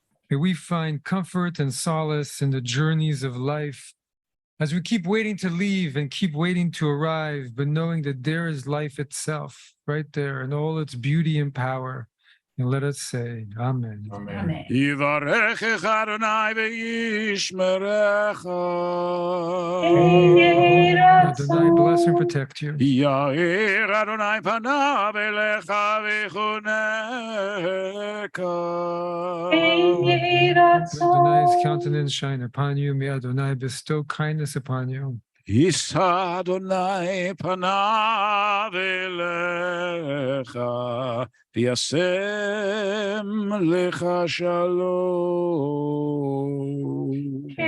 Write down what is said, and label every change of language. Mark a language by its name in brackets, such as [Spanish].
[English] May we find comfort and solace in the journeys of life as we keep waiting to leave and keep waiting to arrive, but knowing that there is life itself right there in all its beauty and power. And let us say, Amen. Amen. [Hebrew] יברכך אדוני וישמרך. [English] Adonai bless and protect you. [Hebrew] יאיר אדוני פניו אליך ויחונך. [English] May Adonai's countenance shine upon you. May Adonai bestow kindness upon you. [Hebrew] יישא אדוני פניו אליך, וישם לך שלום.